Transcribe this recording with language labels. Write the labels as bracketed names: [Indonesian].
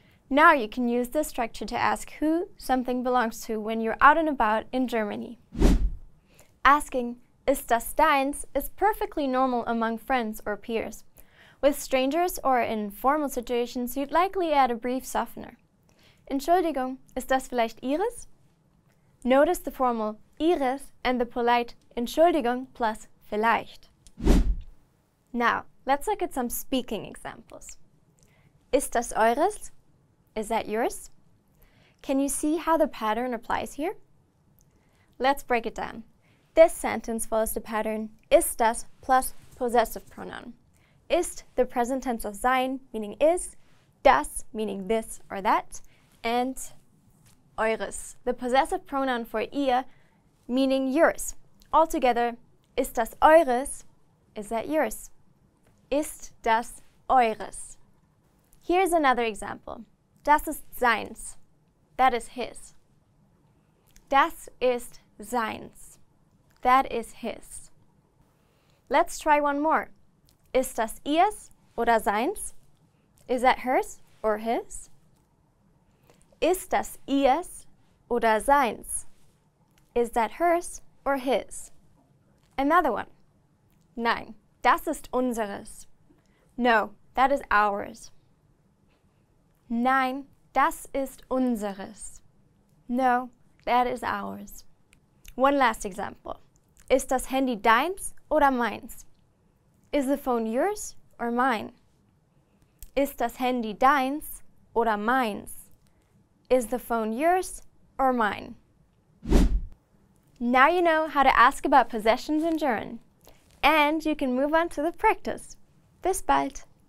[English] Now you can use this structure to ask who something belongs to when you're out and about in Germany. Asking, ist das deins, is perfectly normal among friends or peers. With strangers or in formal situations, you'd likely add a brief softener. Entschuldigung, ist das vielleicht Ihres? Notice the formal Ihres and the polite Entschuldigung plus vielleicht. Now, let's look at some speaking examples. Ist das eures? Is that yours? Can you see how the pattern applies here? Let's break it down. This sentence follows the pattern ist das plus possessive pronoun. Ist, the present tense of sein, meaning is, das, meaning this or that, and eures, the possessive pronoun for ihr, meaning yours. [German] Altogether, ist das eures? [English] Is that yours? Ist das eures? Here's another example. Das ist seins. That is his. Das ist seins. That is his. Let's try one more. Ist das ihrs oder seins? Is that hers or his? Ist das ihrs oder seins? Is that hers or his? Another one. Nein, das ist unseres. No, that is ours. Nein, das ist unseres. No, that is ours. One last example. Ist das Handy deins oder meins? Is the phone yours or mine? [German] Ist das Handy deins oder meins? [English] Is the phone yours or mine? Now you know how to ask about possessions in German. And you can move on to the practice. Bis bald!